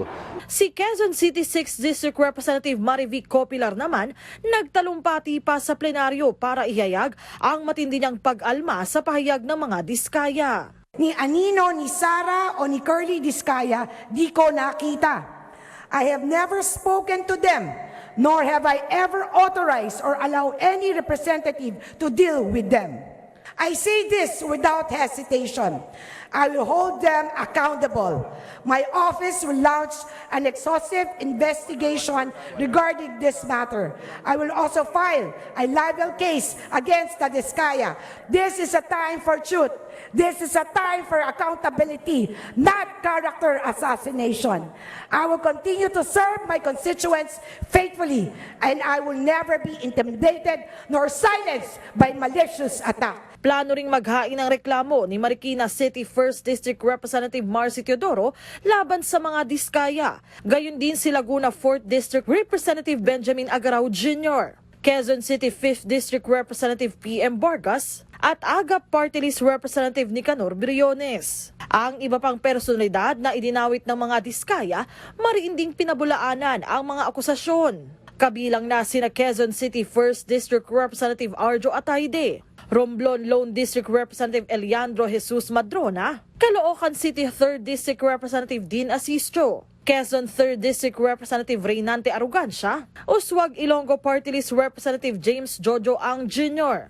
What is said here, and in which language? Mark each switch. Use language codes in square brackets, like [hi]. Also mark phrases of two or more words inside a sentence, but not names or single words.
[tl] Si Quezon City 6th District Representative Marivic Copilar naman nagtalumpati pa sa plenaryo para ihayag ang matindi niyang pag-alma sa pahayag ng mga Diskaya. Ni Anino, ni Sara o ni Curly Diskaya, di ko nakita. [en] I have never spoken to them, nor have I ever authorized or allowed any representative to deal with them. I say this without hesitation. I will hold them accountable. My office will launch an exhaustive investigation regarding this matter. I will also file a libel case against the Diskaya. This is a time for truth. This is a time for accountability, not character assassination. I will continue to serve my constituents faithfully, and I will never be intimidated nor silenced by malicious attack. [tl] Plano ring maghain ng reklamo ni Marikina City 1st District Representative Marcy Teodoro laban sa mga Diskaya. Gayon din si Laguna 4th District Representative Benjamin Agarao Jr., Quezon City 5th District Representative PM Vargas at Agap Party List Representative Nicanor Briones. Ang iba pang personalidad na idinawit ng mga Diskaya, mariin ding pinabulaanan ang mga akusasyon. Kabilang na sina Quezon City 1st District Representative Arjo Atayde, Romblon Lone District Representative Eliandro Jesus Madrona, Caloocan City 3rd District Representative Dean Asistio, Quezon 3rd District Representative Reynante Arrogancia, Uswag Ilonggo Party List Representative James Jojo Ang Jr.